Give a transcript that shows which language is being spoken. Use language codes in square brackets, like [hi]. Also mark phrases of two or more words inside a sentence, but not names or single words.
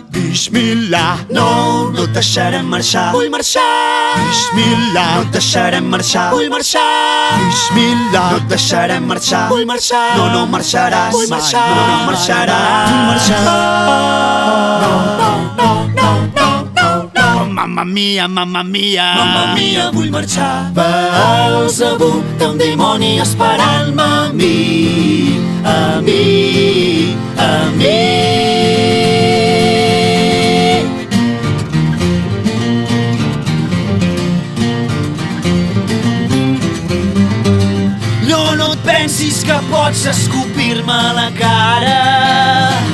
[ca] Bismillah, no et deixarem marxar. Vull marxar. Bismillah, no et deixarem marxar. Vull marxar. Bismillah, no et deixarem marxar. Vull marxar. No marxaràs. Vull marxar. No marxaràs. Vull marxar. No. [it] Mamma mia, mamma mia. Mamma mia, [ca] vull marxar. Beelzebú té un dimoni esperant-me a mi. A mi, a mi. No et pensis que pots escopir-me a la cara.